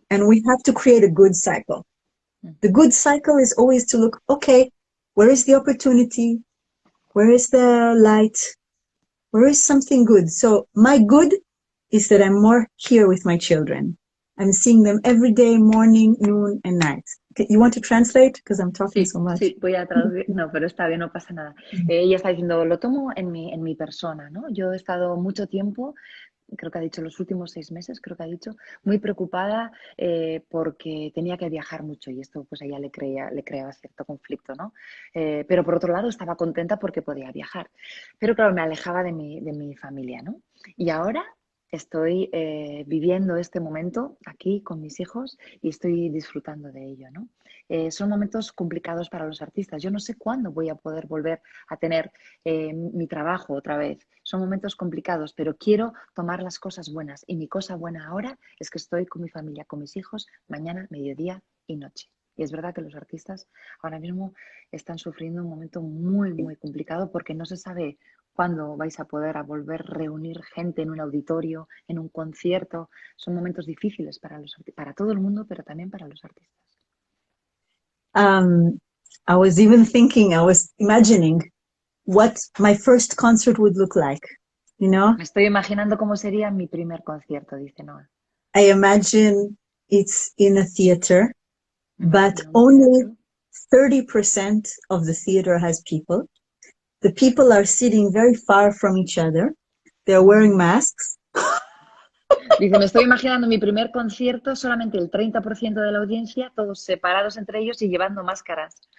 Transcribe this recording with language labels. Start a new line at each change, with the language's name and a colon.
English: And we have to create a good cycle. The good cycle is always to look, okay, where is the opportunity? Where is the light? Where is something good? So my good is that I'm more here with my children. I'm seeing them every day, morning, noon, and night. You want to translate? Because I'm talking so much.
Spanish: Sí, voy a traducir. No, pero está bien, no pasa nada. Ella está diciendo, lo tomo en mi persona, ¿no? Yo he estado mucho tiempo, creo que ha dicho los últimos 6 meses, creo que ha dicho, muy preocupada porque tenía que viajar mucho y esto pues a ella le creaba cierto conflicto, ¿no? Pero por otro lado estaba contenta porque podía viajar. Pero claro, me alejaba de mi familia, ¿no? Y ahora estoy viviendo este momento aquí con mis hijos y estoy disfrutando de ello, ¿no? Son momentos complicados para los artistas. Yo no sé cuándo voy a poder volver a tener mi trabajo otra vez. Son momentos complicados, pero quiero tomar las cosas buenas. Y mi cosa buena ahora es que estoy con mi familia, con mis hijos, mañana, mediodía y noche. Y es verdad que los artistas ahora mismo están sufriendo un momento muy, muy complicado porque no se sabe cuándo vais a poder a volver a reunir gente en un auditorio, en un concierto. Son momentos difíciles para todo el mundo, pero también para los artistas.
English: Um, I was even thinking, I was imagining what my first concert would look like. You know,
Spanish: Me estoy imaginando cómo sería mi primer concierto, dice Noah.
English: I imagine it's in a theater,
Spanish: Me
English: but
Spanish: imagino un
English: only
Spanish: teatro.
English: 30% of the theater has people. The people are sitting very far from each other. They're wearing masks.
Spanish: Dice, me estoy imaginando mi primer concierto, solamente el 30% de la audiencia, todos separados entre ellos y llevando máscaras.